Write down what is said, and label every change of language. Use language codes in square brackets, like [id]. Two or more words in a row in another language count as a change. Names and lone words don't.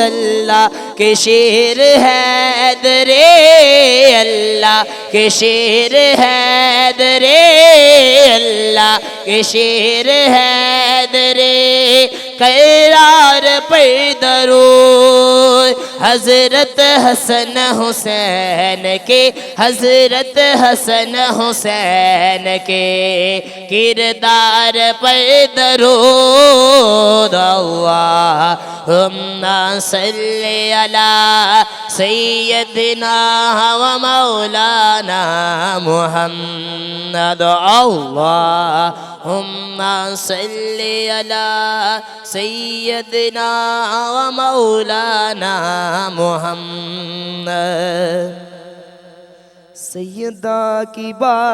[ur] اللہ کے شیر حیدرے، اللہ کے شیر حیدرے، اللہ کے شیر حیدر کرار پر درود. حضرت حسن حسین کے، حضرت حسن حسین کے کردار پر درود. [ar] اللهم صل على سيدنا ومولانا محمد. اللهم صل على سيدنا ومولانا محمد. [ur] سیدہ کی بات